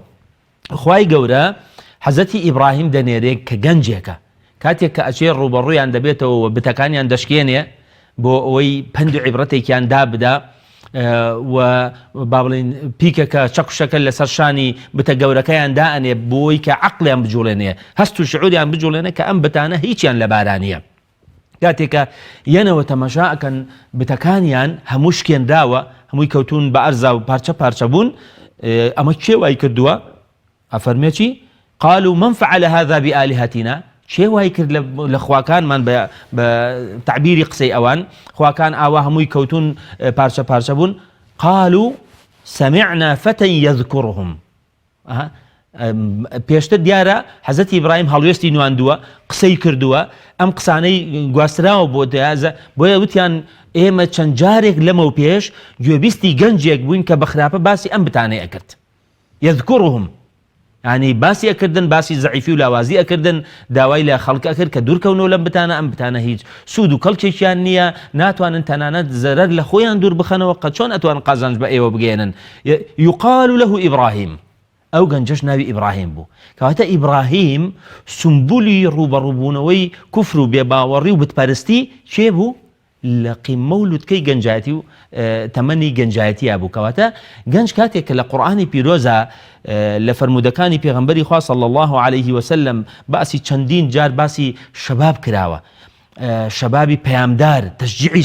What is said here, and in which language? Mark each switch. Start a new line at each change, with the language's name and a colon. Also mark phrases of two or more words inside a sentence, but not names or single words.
Central Kurdish: خوای گەورە حەزەتی ئیبراهیم دەنێرێت کە گەنجێکە، کاتێک کە ئەچێ ڕوبەڕوویان دەبێتەوە و بتەکانیان دەشکێنێ بۆ ئەوەی پند و عیبرەتێکیان دابدا و با بڵێن پیکەکە چەقشەکە لەسەر شانی بتە گەورەکەیان دائەنێ بۆی کە عەقڵیان بجوڵێنێ، هەست و شعوریان بجوڵێنێ کە ئەم بتانە هیچیان لە بارانیە. کاتێکە یەنەوە تەماشا ئەکەن بتەکانیان هەموو شکێنراوە، هەمووی کەوتون بە ئەرزا و پارچە پارچە بوون. ئەمە کێ وای کردووە؟ ئەفەرمێ چی؟
Arabic: قالوا من فعل هذا بآلهتنا؟
Central Kurdish: چێ وای کرد لە خواکانمان بە تعبیری قسەی ئەوان خواکان ئاوا هەمووی کەوتون پارچە پارچە بوون
Arabic: قالوا سمعنا فتى يذكرهم
Central Kurdish: پێشتر دیارە حەزەتی ئیبراهیم هەڵوێستی نواندووە قسەی کردووە ئەم قسانەی گواستراوە بۆ دەیازە بۆیە وتیان ئێمە چەند جارێک لەمە و پێش گوێبیستی گەنجێک بووین کە بەخراپە باسی ئەم بتانەی ئەکرد يذكرهم ینی باسی ئەکردن باسی زەعیفی و لاوازی ئەکردن داوای لە خەڵک ئەکرد کە دوورکەونەوە لەم بتانە ئەم بتانە هیچ سوود و کەڵکێکیان نییە ناتوانن تەنانەت زەرەر لە خۆیان دوور بخەنەوە قەت چۆن ئەتوان قازانج بە ئێوە بگەێنن
Arabic: يقال له
Central Kurdish: ئیبراهیم ئەو گەنجەش ناوی ئیبراهیم بوو کەواتە ئیبراهیم سمبولی ڕوبەڕووبوونەوەی کوفر و بێباوەڕی و بتپەرستی چێ بوو لە قیمە و لوتکەی گەنجایەتی و تەمەنی گەنجایەتیە بوو کەواتە گەنج کاتێک کە لە قورئانی پیرۆزە لە فەرمودەکانی پێغەمبەری خوا
Arabic: صلی الله عليه وسلم
Central Kurdish: باسی چەندین جار باسی شەباب کراوە شەبابی پەیامدار تەشجیعی